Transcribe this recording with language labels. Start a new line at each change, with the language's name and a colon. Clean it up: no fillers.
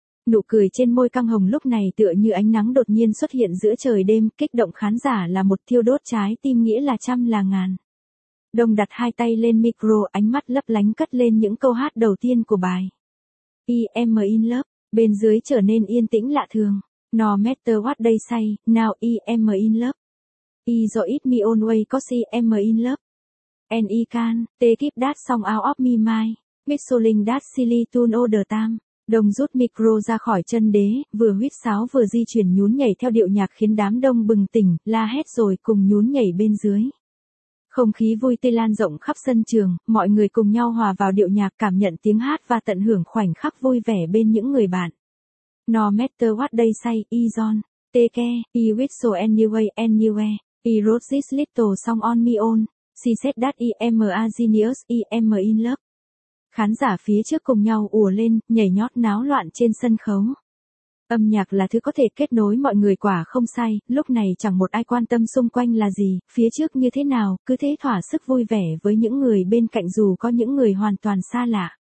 Vietnamese: Nụ cười trên môi căng hồng lúc này tựa như ánh nắng đột nhiên xuất hiện giữa trời đêm, kích động khán giả là một, thiêu đốt trái tim Nghĩa là trăm là ngàn. Đông đặt hai tay lên micro, ánh mắt lấp lánh cất lên những câu hát đầu tiên của bài.
English: I'm in love,
Vietnamese: bên dưới trở nên yên tĩnh lạ thường.
English: No matter what they say, now I'm in love. I don't need me only cause I'm in love. And I can take that song out of my mind. Whistling that silly tune all the time.
Vietnamese: Đông rút micro ra khỏi chân đế, vừa huýt sáo vừa di chuyển nhún nhảy theo điệu nhạc khiến đám đông bừng tỉnh, la hét rồi cùng nhún nhảy bên dưới. Không khí vui tươi lan rộng khắp sân trường, mọi người cùng nhau hòa vào điệu nhạc, cảm nhận tiếng hát và tận hưởng khoảnh khắc vui vẻ bên những người bạn.
English: No matter what they say, I don't take care, I whistle anyway, anywhere, I wrote this little song on my own, she said that I am a genius, I am in love.
Vietnamese: Khán giả phía trước cùng nhau ùa lên, nhảy nhót náo loạn trên sân khấu. Âm nhạc là thứ có thể kết nối mọi người, quả không sai, lúc này chẳng một ai quan tâm xung quanh là gì, phía trước như thế nào, cứ thế thỏa sức vui vẻ với những người bên cạnh dù có những người hoàn toàn xa lạ.